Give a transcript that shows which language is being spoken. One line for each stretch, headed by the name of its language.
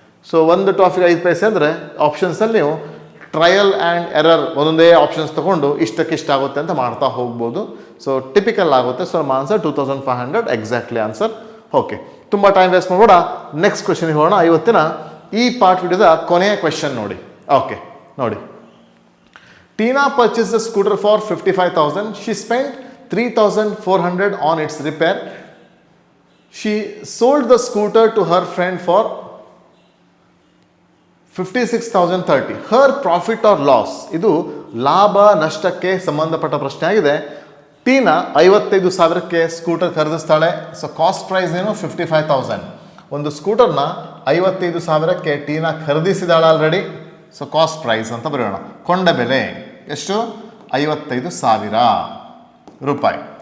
Kannada: So ಒಂದು ಟಾಫಿಗೆ 5 ಪೈಸೆ ಅಂದರೆ ಆಪ್ಷನ್ಸಲ್ಲಿ ನೀವು ಟ್ರಯಲ್ ಆ್ಯಂಡ್ ಎರರ್ ಒಂದೊಂದೇ ಆಪ್ಷನ್ಸ್ ತೊಗೊಂಡು ಇಷ್ಟಕ್ಕಿಷ್ಟ ಆಗುತ್ತೆ ಅಂತ ಮಾಡ್ತಾ ಹೋಗ್ಬೋದು. ಸೊ ಟಿಪಿಕಲ್ ಆಗುತ್ತೆ. ಸೊ ನಮ್ಮ ಆನ್ಸರ್ 2500 ಎಕ್ಸಾಕ್ಟ್ಲಿ ಆನ್ಸರ್. ಓಕೆ, ತುಂಬ ಟೈಮ್ ವೇಸ್ಟ್ ಮಾಡಬೇಡ, ನೆಕ್ಸ್ಟ್ ಕ್ವೆಶನ್ಗೆ ಹೋಗೋಣ. ಇವತ್ತಿನ ಈ ಪಾರ್ಟ್ ವಿಡಿಯೋದ ಕೊನೆಯ ಕ್ವೆಶನ್ ನೋಡಿ.
English: Okay ನೋಡಿ, Tina purchase the scooter for 55,000. She spent 3,400 on its repair. She sold the scooter to her friend for 56,030. Her profit or loss?
Kannada: ಇದು ಲಾಭ ನಷ್ಟಕ್ಕೆ ಸಂಬಂಧಪಟ್ಟ ಪ್ರಶ್ನೆ ಆಗಿದೆ. Tina 55,000ಕ್ಕೆ scooter ಖರೀದಿಸ್ತಾಳೆ. So cost price ಏನು? 55,000. ಒಂದು ಸ್ಕೂಟರ್ನ 55,000ಕ್ಕೆ Tina ಖರೀದಿಸಿದಾಳೆ already. So cost price ಅಂತ ಬರೆಯೋಣ. ಕೊಂಡ ಬೆಲೆ ಎಷ್ಟು? 55,000 ರೂಪಾಯಿ.